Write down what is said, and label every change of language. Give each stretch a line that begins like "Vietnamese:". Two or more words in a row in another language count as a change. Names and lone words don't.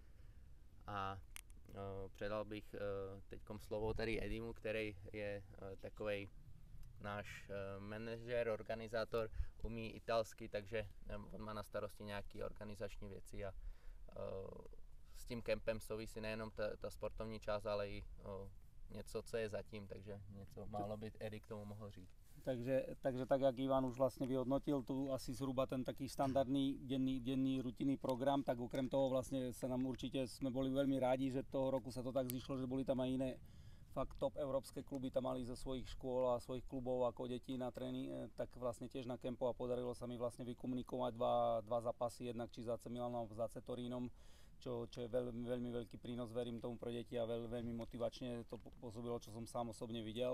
Czech: A předal bych teďkom slovo tady Edimu, který je takovej náš manažer, organizátor, umí italsky, takže on má na starosti nějaké organizační věci a s tím kempem souvisí nejenom ta sportovní část, ale i něco, co je zatím, takže něco málo by Edi k tomu mohl říct.
Slovak: Takže tak, jak Ivan už vlastne vyhodnotil tu asi zhruba ten taký standardný denný rutinný program, tak okrem toho vlastne sa nám určite sme boli veľmi rádi, že toho roku sa to tak zišlo, že boli tam aj iné fakt top európske kluby tam mali zo svojich škôl a svojich klubov ako deti na tréning, tak vlastne tiež na kempo a podarilo sa mi vlastne vykomunikovať dva zápasy, jednak či za AC Milanom, za AC Torínom, čo je veľmi veľký prínos, verím tomu pre deti a veľmi motivačne to pôsobilo, čo som sám osobne videl.